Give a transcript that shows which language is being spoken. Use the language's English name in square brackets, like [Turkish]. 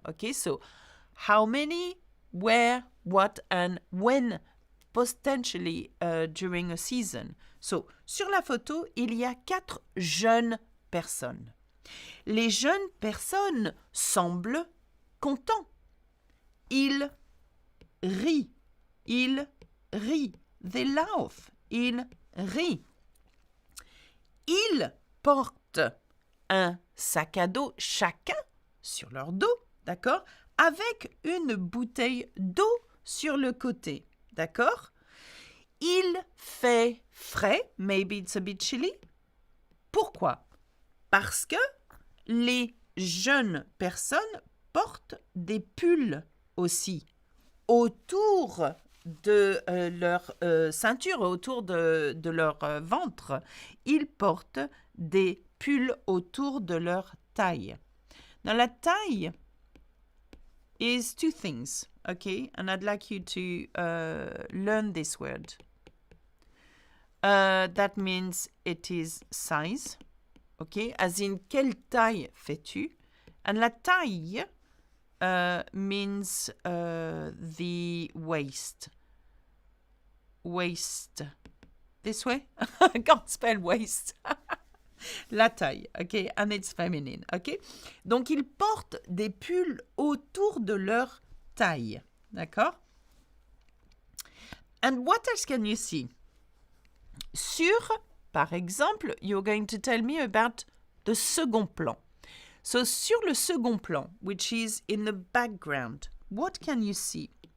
[English] Okay, so how many, where, what, and when, potentially during a season. [French] So, sur la photo, il y a 4 jeunes personnes. Les jeunes personnes semblent contents. Ils rient. Ils rient. [English] They laugh. [French] Ils rient. Ils portent un sac à dos chacun sur leur dos, d'accord, avec une bouteille d'eau sur le côté, d'accord? Il fait frais, [English] maybe it's a bit chilly. [French] Pourquoi? Parce que les jeunes personnes portent des pulls aussi autour de leur ceinture, autour de leur ventre. Ils portent des pulls autour de leur taille. [English] Now, la taille is 2 things, okay? And I'd like you to learn this word. That means it is size, okay? As in, [French] quelle taille fais-tu? [English] And la taille means the waist. Waist. This way? I can't spell waist. La taille, okay? And it's feminine, okay? [French] Donc, ils portent des pulls autour de leur taille, d'accord? [English] And what else can you see? [French] Sur, par exemple, [English] you're going to tell me about the second plan. So, [French] sur le second plan, [English] which is in the background, what can you see?